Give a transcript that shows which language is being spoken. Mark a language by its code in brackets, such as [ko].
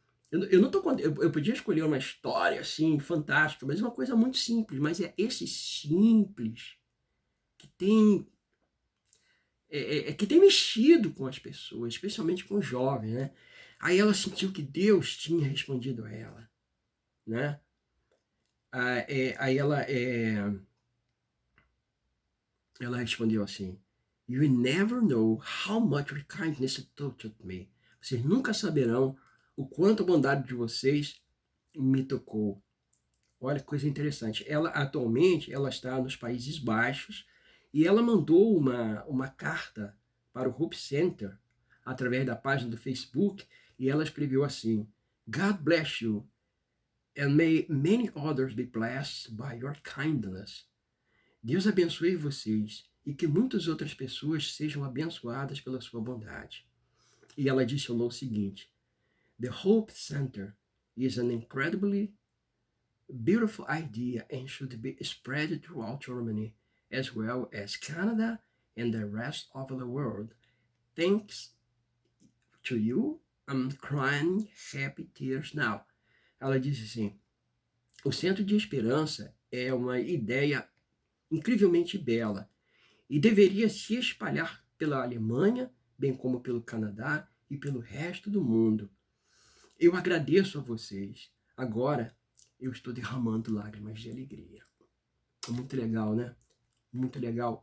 [pt] Eu podia escolher uma história assim, fantástica, mas é uma coisa muito simples. Mas é esse simples que tem mexido com as pessoas, especialmente com os jovens, né? Aí ela sentiu que Deus tinha respondido a ela, né? Aí ela respondeu assim: [en] You never know how much your kindness touched me. [pt] Vocês nunca saberão o quanto a bondade de vocês me tocou. Olha que coisa interessante. Atualmente ela está nos Países Baixos e ela mandou uma carta para o Hope Center através da página do Facebook e ela escreveu assim: [en] God bless you and may many others be blessed by your kindness. [pt] Deus abençoe vocês e que muitas outras pessoas sejam abençoadas pela sua bondade. E ela adicionou o seguinte: [en] The Hope Center is an incredibly beautiful idea and should be spread throughout Germany, as well as Canada and the rest of the world. Thanks to you, I'm crying happy tears now. [pt] Ela disse assim: o Centro de Esperança é uma ideia incrivelmente bela e deveria se espalhar pela Alemanha, bem como pelo Canadá e pelo resto do mundo. Eu agradeço a vocês. Agora eu estou derramando lágrimas de alegria. Muito legal, né? Muito legal.